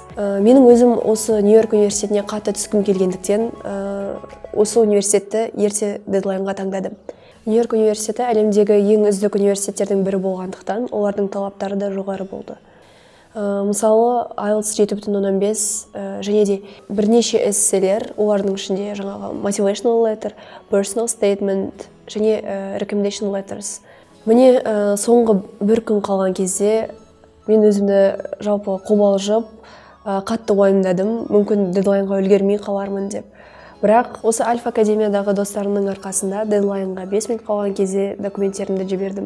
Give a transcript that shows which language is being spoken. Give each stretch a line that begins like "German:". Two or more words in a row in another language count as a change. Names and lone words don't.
Kazakh: Менің өзім осы Нью-Йорк университетіне қатты түскім келгендіктен, осы университетті ерте дедлайнға таңдадым. Нью-Йорк университеті әлемдегі ең үздік университеттердің бірі болғандықтан, олардың талаптары да жоғары болды. Мысалы, IELTS 7.15 және де бірнеше эсселер, олардың ішінде жаңағы
English: motivational letter, personal statement
Kazakh: және
English: recommendation letters.
Kazakh: Міне соңғы бір күн қалған кезде мен өзімді жалпы қобалжып, қатты уайымдадым, мүмкін дедлайнға үлгермей қалармын деп. Бірақ осы Альфа Академиядағы достарымның арқасында дедлайнға 5 минут қалған кезде документтерімді жібердім.